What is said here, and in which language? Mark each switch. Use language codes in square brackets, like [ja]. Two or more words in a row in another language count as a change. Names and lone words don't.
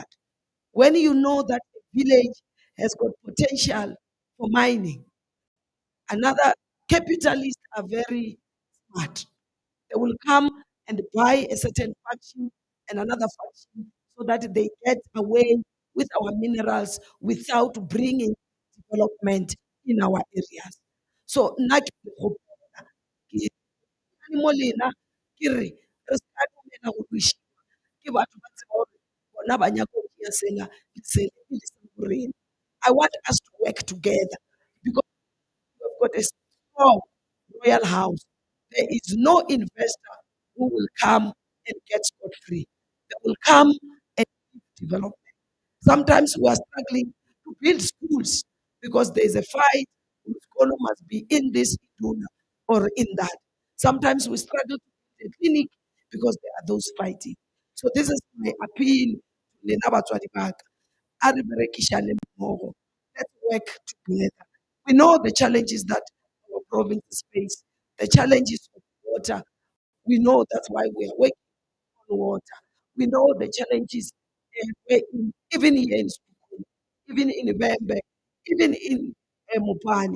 [en] When you know that a village has got potential for mining, another capitalists are very smart. They will come and buy a certain faction and another faction so that they get away with our minerals without bringing development in our areas. So, [nso] nna ke kgopela, ke mo lena, ke re, re ska dumela go lweshiwa ke batho ba tseba hore bona ba nyaka ho tšea sela le sela e le sa borena. [en] I want us to work together because we've got a strong royal house. There is no investor who will come and get scot free. They will come and develop. Sometimes we are struggling to build schools because there is a fight whose school must be in this Iduna or in that. Sometimes we struggle to build a clinic because there are those fighting. So this is my appeal to [nso] Lena Batswadi ba ka. A re berekishane mmoho. [en] Let's work together. We know the challenges that our provinces face, the challenges of water. We know that's why we are working on water. We know the challenges even here in Sukulu, even in Bembe, even in Mupani.